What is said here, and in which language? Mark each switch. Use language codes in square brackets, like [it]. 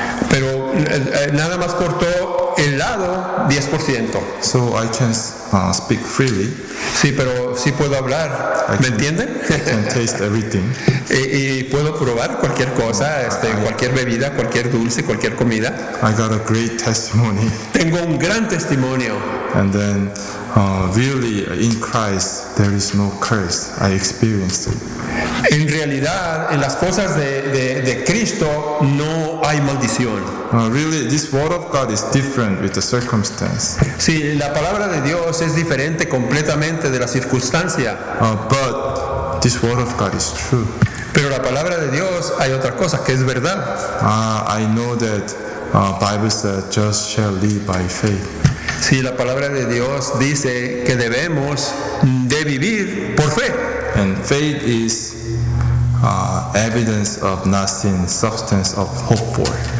[es] Pero nada más cortó el lado 10%. [en] So I can speak freely. [es] Sí, pero sí puedo hablar. ¿Me entienden? [en] I can taste everything. [es] Y puedo probar cualquier cosa, cualquier bebida, cualquier dulce, cualquier comida. [en] I got a great testimony. [es] Tengo un gran testimonio. [en] And then, really, in Christ, there is no curse. I experienced it. [es] En realidad, en las cosas de Cristo, no hay maldición. [en] Really, this word of God is different with the circumstance. [es] Sí, la palabra de Dios es diferente completamente de la circunstancia. [en] But this word of God is true. [es] Pero la palabra de Dios hay otra cosa que es verdad. [en] I know that Bible says just shall live by faith. [es] Sí, la palabra de Dios dice que debemos de vivir por fe. [en] And faith is evidence of not seen, substance of hope for.